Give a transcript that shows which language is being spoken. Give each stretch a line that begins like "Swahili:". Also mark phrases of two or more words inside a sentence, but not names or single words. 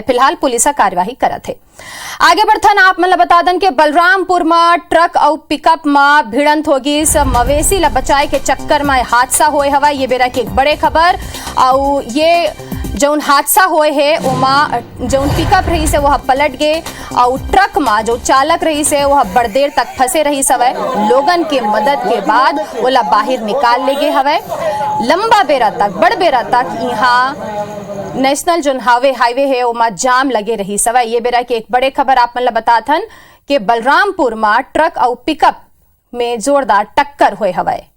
Chhattisgarhi: फिलहाल पुलिस कार्यवाही करत है। आगे बढ़थन आप मन बता दें कि बलरामपुर में ट्रक और पिकअप में भिड़ंत होगी। मवेशी ला बचाए के चक्कर में हादसा होए हवा। ये बेरा की एक बड़े खबर। और ये जौन हादसा होए है उमा जौन पिकअप रही से वह पलट गए और ट्रक में जो चालक रही से वह बड़ देर तक फंसे रही सवै। लोगन के मदद के बाद ओला बाहर निकाल ले गए हवे। लंबा बेरा तक बड़ बेरा तक यहाँ नेशनल जो हाईवे है उमा जाम लगे रही सवै। ये बेरा की एक बड़े खबर आप मन बताथन कि बलरामपुर में ट्रक और पिकअप में जोरदार टक्कर हुए हवे।